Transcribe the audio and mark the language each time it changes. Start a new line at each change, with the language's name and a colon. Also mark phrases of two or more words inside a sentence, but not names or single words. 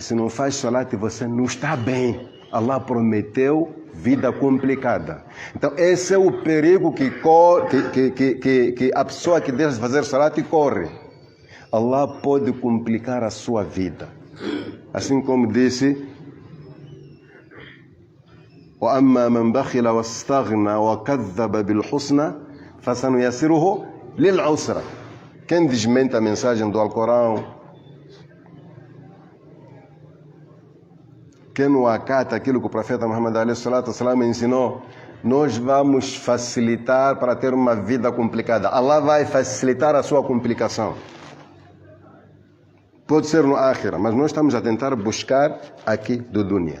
Portuguese: Se não faz salat, você não está bem. Allah prometeu vida complicada. Então, esse é o perigo que a pessoa que deixa de fazer salat corre. Allah pode complicar a sua vida. Assim como disse,
Arabic: وأما من بخل واستغنى وكذب بالحسنى فسنيسره للعسرى.
Portuguese: Quem desmente a mensagem do Alcorão, quem não acata aquilo que o profeta Muhammad a.s. ensinou, nós vamos facilitar para ter uma vida complicada. Allah vai facilitar a sua complicação. Pode ser no Akhira, mas nós estamos a tentar buscar aqui do dunya.